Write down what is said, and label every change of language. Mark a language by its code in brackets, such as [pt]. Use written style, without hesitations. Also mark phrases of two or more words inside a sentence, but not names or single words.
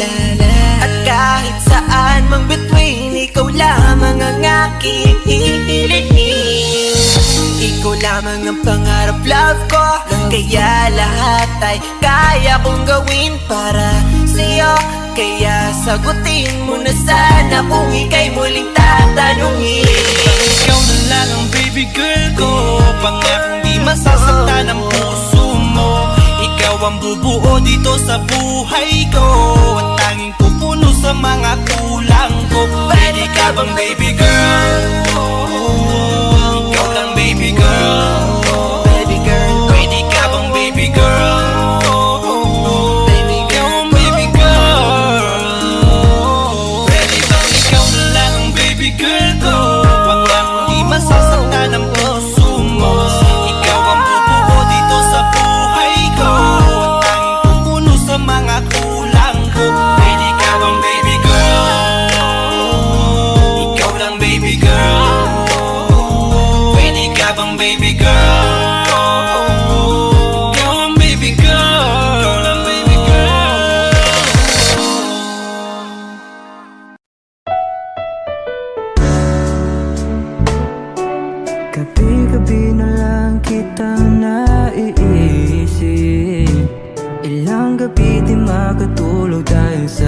[tl] At kahit saan mang between, ikaw lamang ang aking hihilihin. Ikaw lamang ang pangarap, love ko. Kaya lahat ay kaya kong gawin para sa'yo. Kaya sagutin mo na sana kung ika'y muling tatanungin. Ikaw na lang ang [en] baby girl [tl] ko. Pangakong di masasaktan ang puso mo. Ikaw ang bubuo dito sa buhay ko, at tanging pupuno sa mga kulang ko. Pwede ka bang [en] baby girl? [tl] Ikaw lang [en] baby girl. Baby girl, [tl] Pwede ka bang [en] baby girl? baby [tl] Ikaw [en] girl, [tl] ang [en] baby girl. [tl] Pwede bang ikaw na lang ang [en] baby girl [tl] ko? Pangakong di masasaktan ang puso mo. Ikaw ang bubuo dito sa buhay ko, at tanging pupuno sa mga kulang ko. Pwede ka bang [en] baby girl? [tl] Ikaw lang [en] baby girl. [tl] Pwede ka bang [en] baby girl? [tl] Ikaw ang [en] baby girl. [tl] Ikaw lang [en] baby girl. [tl] Gabi-gabi na lang kitang naiisip. Ilang gabi di makatulog dahil